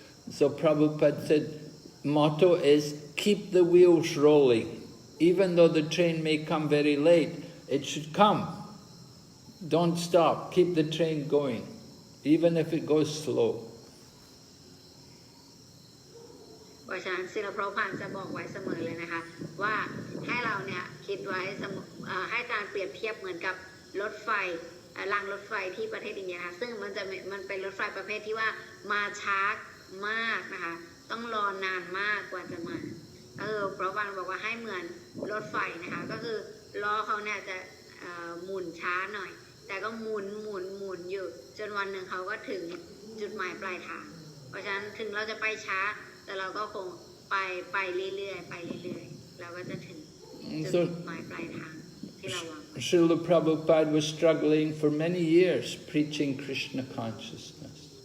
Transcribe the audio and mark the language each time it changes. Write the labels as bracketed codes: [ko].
[en] So Prabhupada said, motto is, keep the wheels rolling. Even though the train may come very late, it should come. Don't stop. Keep the train going, even if it goes slow. [th] เพราะฉะนั้นศิลปะพานจะบอกไว้เสมอเลยนะคะว่าให้เราเนี่ยคิดไว้เสมอให้การเปรียบเทียบเหมือนกับรถไฟรางรถไฟที่ประเทศอินเดียนะคะซึ่งมันเป็นรถไฟประเภทที่ว่ามาช้ามากนะคะต้องรอนานมากกว่าจะมา เพราะบางบอกว่าให้เหมือนรถไฟนะคะก็คือล้อเขาเนี่ยจะหมุนช้าหน่อยแต่ก็หมุนอยู่จนวันหนึ่งเขาก็ถึงจุดหมายปลายทางเพราะฉะนั้นถึงเราจะไปช้าแต่เราก็คงไปเรื่อยๆเราก็จะถึงจุดหมายปลายทางที่เราวาง [en] Srila Prabhupada was struggling for many years preaching Krishna consciousness.